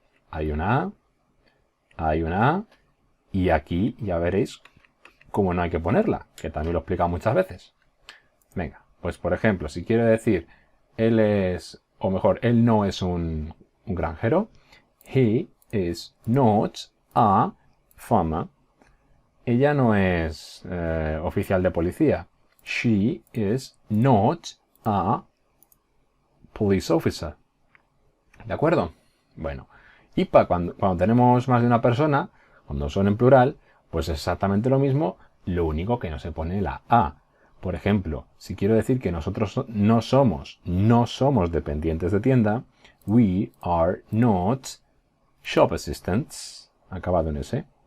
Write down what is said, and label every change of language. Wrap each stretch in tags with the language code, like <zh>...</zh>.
<es>Hay una A, y aquí ya veréis cómo no hay que ponerla, que también lo he explicado muchas veces. Venga, pues por ejemplo, si quiero decir él es o mejor, él no es un granjero.</es> <en>He is not a farmer.</en> <es>Ella no es oficial de policía.</es> <en>She is not a police officer.</en> <es>¿De acuerdo? Bueno, y cuando tenemos más de una persona, cuando son en plural, pues es exactamente lo mismo, lo único que no se pone la A. Por ejemplo, si quiero decir que nosotros no somos dependientes de tienda,</es> <en>we are not shop assistants,</en> <es>acabado en S.</es>